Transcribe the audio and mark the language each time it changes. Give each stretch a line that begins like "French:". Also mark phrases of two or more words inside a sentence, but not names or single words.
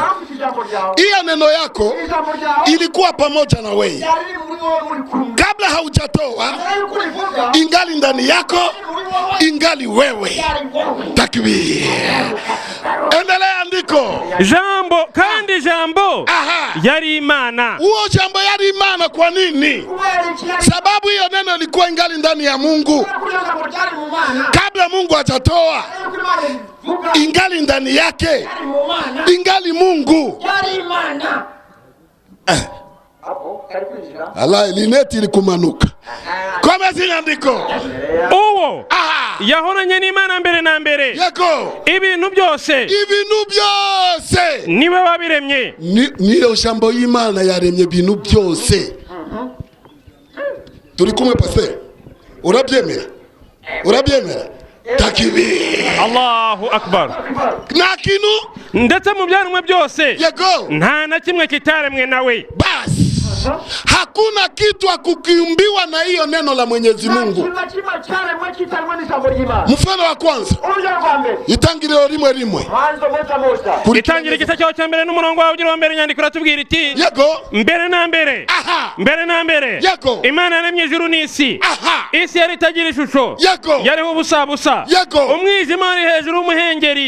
Swahili: Hiyo neno yako ilikuwa pamoja na wewe. Kabla haujatoa, ingali ndani yako, ingali wewe. Takbir. Endelea andiko. Jambo kandi jambo Aha,
Kinyarwanda: yari Imana.
Swahili: huo jambo
Kinyarwanda: yari Imana.
Swahili: Kwa nini? Sababu hiyo neno ilikuwa ingali ndani ya Mungu. Kabla Mungu hajatoa, ingali ndani yake, ingali Mungu. Allah, lineti ilikumanuka.
Kinyarwanda: Komeza andiko. uwo yahoranye n'Imana mbere na mbere. Yego. ibintu byose niwe wabiremye. Niyo jambo y'Imana yaremye ibintu byose. Turi kumwe pase. Urabyemera? Takbir.
Arabic: Allahu akbar.
Swahili: Na kintu
Kinyarwanda: ndetse mu byaremwe byose, yego, nta na kimwe kitaremwe nawe.
Swahili: basi hakuna kitu hakukiumbiwa na hiyo neno la Mwenyezi Mungu. Mfano wa kwanza,
Kinyarwanda: Itangiriro rimwe. Itangiriro igice cyaho cya mbere n'umurongo wawe ugira wa mbere, inyandiko iratubwira iti, yego, mbere na mbere. Aha, mbere na mbere, yego, Imana yaremye ijuru n'isi. Aha, isi yari itagira ishusho, yego, yariho ubusabusa, yego, umwijima wari hejuru y'umuhengeri,